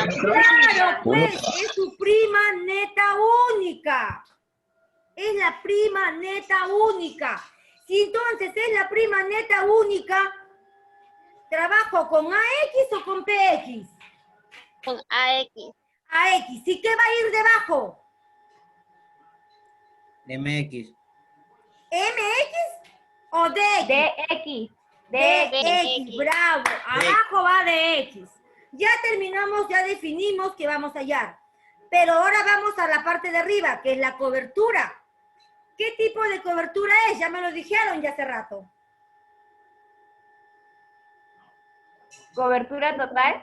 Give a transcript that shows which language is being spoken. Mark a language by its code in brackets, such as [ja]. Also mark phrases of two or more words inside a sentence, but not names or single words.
[es] Claro, pues, es su prima neta única. Es la prima neta única. Si entonces es la prima neta única, ¿trabajo con AX o con PX? Con AX. AX. ¿Y qué va a ir debajo? MX. ¿MX o DX? DX. DX, bravo. Abajo va DX. Ya terminamos, ya definimos que vamos a hallar. Pero ahora vamos a la parte de arriba, que es la cobertura. ¿Qué tipo de cobertura es? Ya me lo dijeron ya hace rato. Cobertura total.